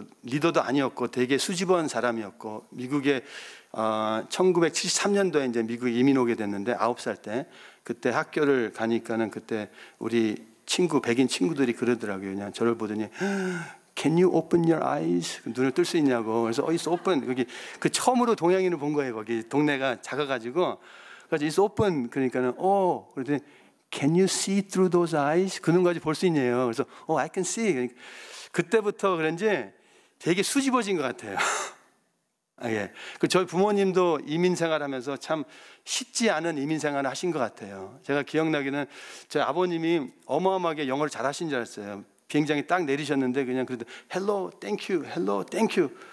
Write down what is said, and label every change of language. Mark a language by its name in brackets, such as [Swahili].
[Korean] 리더도 아니었고 되게 수줍은 사람이었고 미국에 1973년도에 이제 미국에 이민 오게 됐는데 9살 때 그때 학교를 가니까는 그때 우리 백인 친구들이 그러더라고요. 그냥 저를 보더니 [English] Can you open your eyes? [Korean] 눈을 뜰 수 있냐고. 그래서 [English] it's open. [Korean] 거기 처음으로 동양인을 본 거예요. 거기 동네가 작아가지고 그래서 [English] it's open. [Korean] 그러니까는 그랬더니 [English] Can you see through those eyes? [Korean] 그 눈까지 볼 수 있냐요. 그래서 [English] I can see. [Korean] 그때부터 그런지 되게 수줍어진 것 같아요. 예. 저희 부모님도 이민 생활하면서 참 쉽지 않은 이민 생활을 하신 것 같아요. 제가 기억나기는 저희 아버님이 어마어마하게 영어를 잘하신 줄 알았어요. 비행장에 딱 내리셨는데 그냥 그래도 헬로 땡큐 헬로 땡큐.